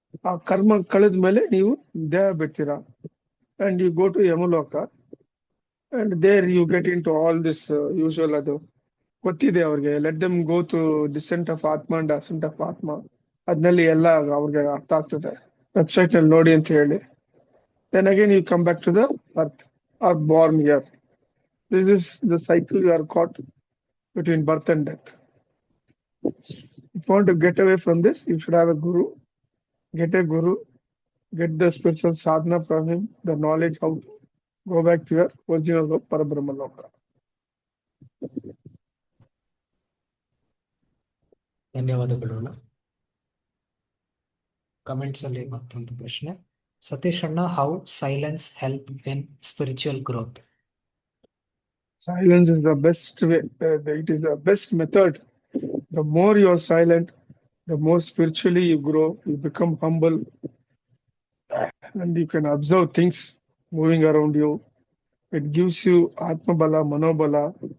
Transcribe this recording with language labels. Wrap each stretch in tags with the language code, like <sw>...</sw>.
<kn>ಆ ಕರ್ಮ ಕಳೆದ ಮೇಲೆ ನೀವು ದೇಹ ಬಿಡ್ತೀರಾ,</kn> <en>And you go to Yamaloka, and there you get into all this usual.</en> <kn>ಅದು ಗೊತ್ತಿದೆ ಅವ್ರಿಗೆ.</kn> <en>let them go to descent of atma</en> <kn>ಅಂಡ್ ಅಸೆಂಟ್ ಆಫ್ ಆತ್ಮ, ಅದ್ನಲ್ಲಿ ಎಲ್ಲ ಅವ್ರಿಗೆ ಅರ್ಥ ಆಗ್ತದೆ. ವೆಬ್ಸೈಟ್ ನಲ್ಲಿ ನೋಡಿ ಅಂತ ಹೇಳಿ.</kn> <en>Then again you come back to the earth or born here. This is the cycle you are caught between birth and death. If you want to get away from this, you should have a guru. Get a guru, get the spiritual sadhana from him, the knowledge how to go back to your original loka, Parabrahma Loka.</en> <kn>ಧನ್ಯವಾದಗಳು. Comments ಅಲ್ಲಿ ಮತ್ತೊಂದು ಪ್ರಶ್ನೆ.</kn> <en>ಸತೀಶ್ ಅಣ್ಣ, how silence help in spiritual growth? Silence is the best way. It is the best method. The more you are silent, the more spiritually you grow. You become humble, and you can observe things moving around you. It gives you Atma Bala, Manobala.</en>